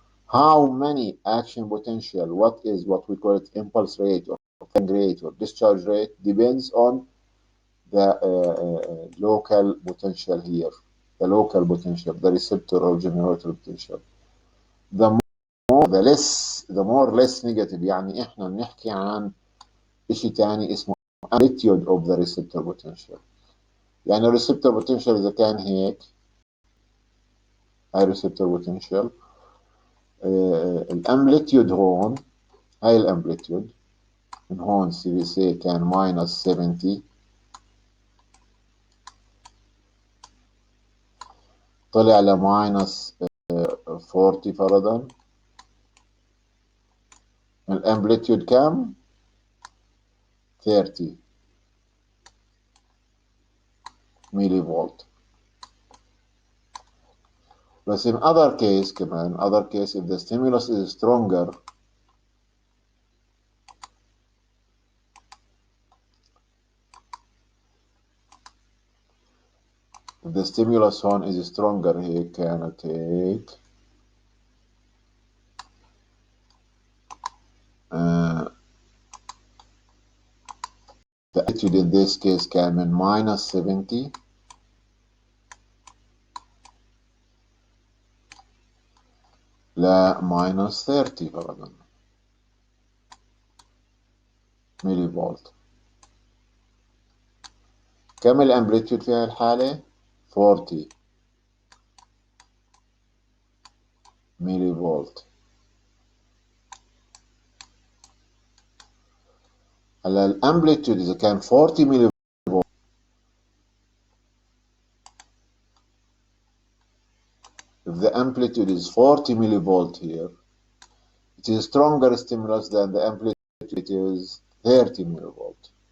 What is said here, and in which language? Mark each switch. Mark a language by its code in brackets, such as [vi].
[en] How many action potential, what we call it impulse rate or rate or discharge rate, depends on the local potential here, the local potential, the receptor or generator potential. The more less negative. [ar] يعني احنا بنحكي عن إشي تاني اسمه amplitude of the receptor potential. يعني الريسبتور بوتنشال إذا كان هيك، هاي الريسبتور بوتنشال، الامبليتيود هون، هاي الامبليتيود من هون سي سي كان ماينس 70 طلع لماينس 40 فرضا. الامبليتيود كام؟ 30 ميلي فولت. [en] بس in other case كمان other case if the stimulus is stronger if the stimulus هون is stronger [ar] هيك كانت هيك [en] the amplitude in this case كان من minus 70 لا minus 30 فرضا ميلي فولت. [ar] كم الامبليتيود في هاي الحالة؟ 40 ميلي فولت. هلا الامبليتيود إذا كان 40 ميلي فولت [en] if the amplitude is 40 millivolt here it is stronger stimulus than the amplitude it is 30 millivolt.